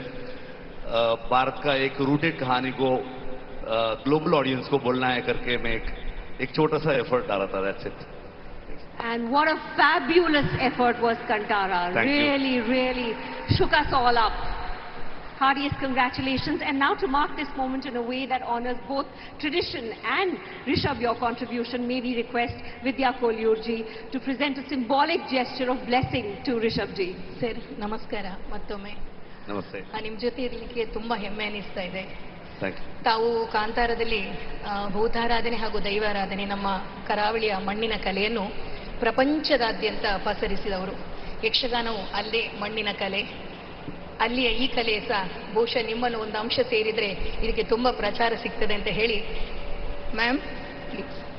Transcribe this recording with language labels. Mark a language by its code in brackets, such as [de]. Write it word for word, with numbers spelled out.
[hi] अ, भारत का एक रूटेड कहानी को ग्लोबल ऑडियंस को बोलना है करके मैं एक एक छोटा सा एफर्ट डाला था। [en] That's it. And what a fabulous effort was Kantara. Thank you. Really, really shook us all up. Heartiest congratulations. And now to mark this moment in a way that honors both tradition and Rishabh, your contribution, may we request Vidya Kolyurji to present a symbolic gesture of blessing to Rishabhji. [kn] Sir ನಮಸ್ಕಾರ ಮತ್ತೊಮ್ಮೆ. ನಮಸ್ತೆ, ಆ, ನಿಮ್ ಜೊತೆ ಇರ್ಲಿಕ್ಕೆ ತುಂಬಾ ಹೆಮ್ಮೆ ಅನಿಸ್ತಾ ಇದೆ. [en] Thank you. [kn] ತಾವು ಕಾಂತಾರದಲ್ಲಿ ಆ, ಭೂತಾರಾಧನೆ ಹಾಗೂ ದೈವಾರಾಧನೆ, ನಮ್ಮ ಕರಾವಳಿಯ ಮಣ್ಣಿನ ಕಲೆಯನ್ನು ಪ್ರಪಂಚದಾದ್ಯಂತ ಪಸರಿಸಿದವರು. ಯಕ್ಷಗಾನವು ಅಲ್ಲೇ ಮಣ್ಣಿನ ಕಲೆ, ಅಲ್ಲಿಯ ಈ ಕಲೆ ಸಹ ಬಹುಶಃ ನಿಮ್ಮನ್ನು ಒಂದು ಅಂಶ ಸೇರಿದರೆ ಇದಕ್ಕೆ ತುಂಬ ಪ್ರಚಾರ ಸಿಗ್ತದೆ ಅಂತ ಹೇಳಿ [en] Ma'am please.